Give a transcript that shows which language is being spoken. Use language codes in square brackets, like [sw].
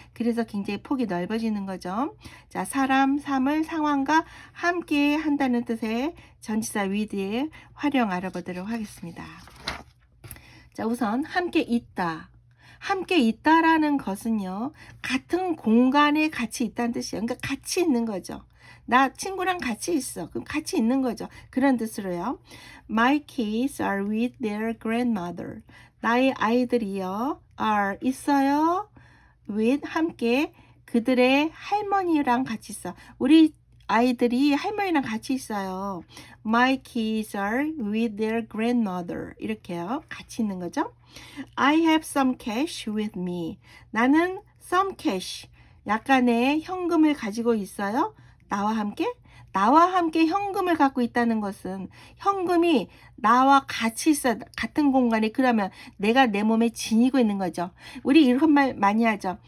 [ko] 그래서 굉장히 폭이 넓어지는 거죠. 자, 사람, 사물, 상황과 함께 한다는 뜻의 전치사 with의 활용 알아보도록 하겠습니다. 자, 우선 함께 있다. 함께 있다라는 것은요, 같은 공간에 같이 있다는 뜻이에요. 그러니까 같이 있는 거죠. 나 친구랑 같이 있어. 그럼 같이 있는 거죠. 그런 뜻으로요. [en] My kids are with their grandmother. [ko] 나의 아이들이요, are 있어요. with 함께 그들의 할머니랑 같이 있어. 우리 아이들이 할머니랑 같이 있어요. [en] My kids are with their grandmother. [ko] 이렇게요. 같이 있는 거죠. [en] I have some cash with me. [ko] 나는 [en] some cash, [ko] 약간의 현금을 가지고 있어요. 나와 함께? 나와 함께 현금을 갖고 있다는 것은 현금이 나와 같이 있어 같은 공간에. 그러면 내가 내 몸에 지니고 있는 거죠. 우리 이런 말 많이 하죠.